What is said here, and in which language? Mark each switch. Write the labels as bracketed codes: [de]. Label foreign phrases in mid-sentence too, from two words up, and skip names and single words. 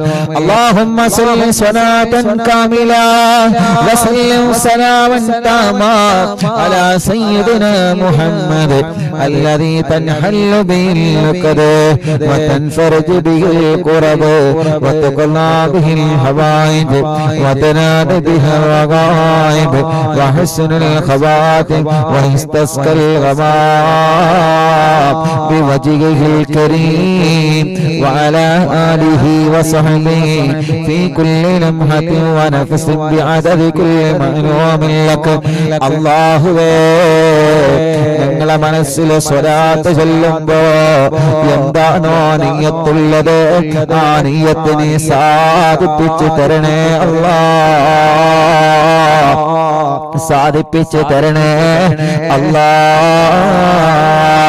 [ar] اللهم صل صلاة كاملة وسلم سلاما تاما على سيدنا محمد الذي تنحل به اللقد وتنفرج به الكرب وتقضى به الحوائج وتنال به الرغائب وحسن الخواتم ويستسقى الغمام بوجهه الكريم وعلى آله وصحبه في كل لمحة ونفس بعدد كل معلوم لك. [ml] الله ഞങ്ങളെ മനസ്സിൽ സ്വലാത്ത് ചൊല്ലുമ്പോ എന്താണോ നിയ്യത്തുള്ളത് ആ നിയ്യത്തിനെ സാധിപ്പിച്ചു തരണേ അല്ലാഹ്, സാധിപ്പിച്ചു തരണേ അല്ലാഹ്.